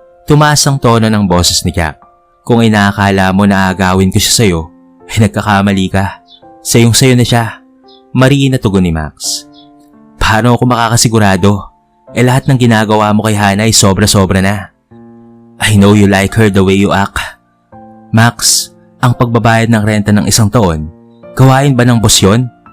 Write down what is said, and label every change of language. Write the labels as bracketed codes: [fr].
[tl] Tumaas ang tono ng boses ni Jack. Kung inaakala mo na agawin ko siya sa'yo, ay nagkakamali ka. Sayong-sayo na siya. Mariin na tugon ni Max. Paano ako makakasigurado? Lahat ng ginagawa mo kay Hana ay sobra-sobra na. [en] I know you like her the way you act. [tl] Max, ang pagbabayad ng renta ng 1 taon, gawain ba ng boss yun?